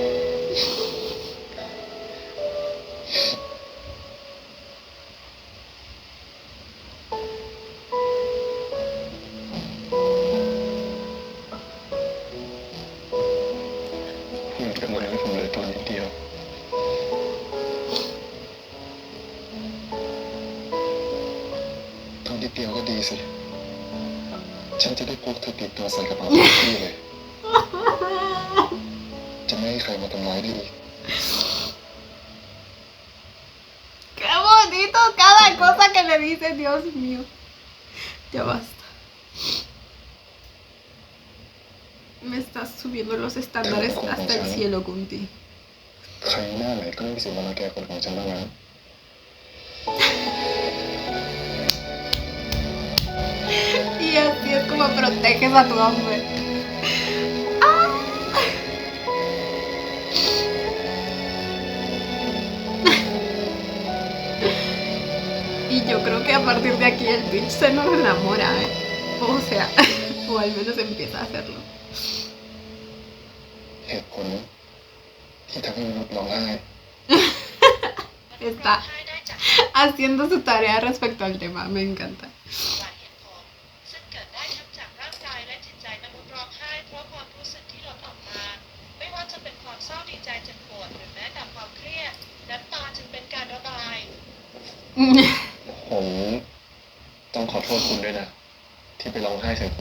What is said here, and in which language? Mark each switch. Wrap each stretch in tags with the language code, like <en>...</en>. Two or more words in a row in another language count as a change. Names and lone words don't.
<vi>Mình cảm ơn</vi> <th>ผมเลยตัวนิดเดียว ตัวนิดเดียวก็ดีสิ ฉันจะได้พกเธอติดตัวใส่กระเป๋าทุกที่เลย จะไม่ให้ใครมาทำร้ายได้อีก</th> <es>Qué bonito cada cosa que le dice, Dios mío. Ya basta. Me estás subiendo los estándares hasta el cielo, Kunti.</es> <th>ใครหน้าไหนก็ไม่มีสิทธิ์มารังแกคนของฉันแล้วนะ</th> <es>Y así es como proteges a tu hombre. Y yo creo que a partir de aquí el Peach se nos enamora, ¿eh? O sea, o al menos empieza a hacerlo.</es> <th>เหตุผลที่ทำให้มนุษย์ร้องไห้</th> <es>Está haciendo su tarea respecto al tema, me encanta.</es> <th>ซึ่งเกิดได้ทั้งจากร่างกายและจิตใจมนุษย์ร้องไห้เพราะความรู้สึกที่หลั่งออกมา ไม่ว่าจะเป็นความเศร้าดีใจเจ็บปวดหรือแม้แต่ความเครียดน้ำตาจึงเป็นการระบาย ผมต้องขอโทษคุณด้วยนะ ที่ไปร้องไห้ใส่คุณ</th>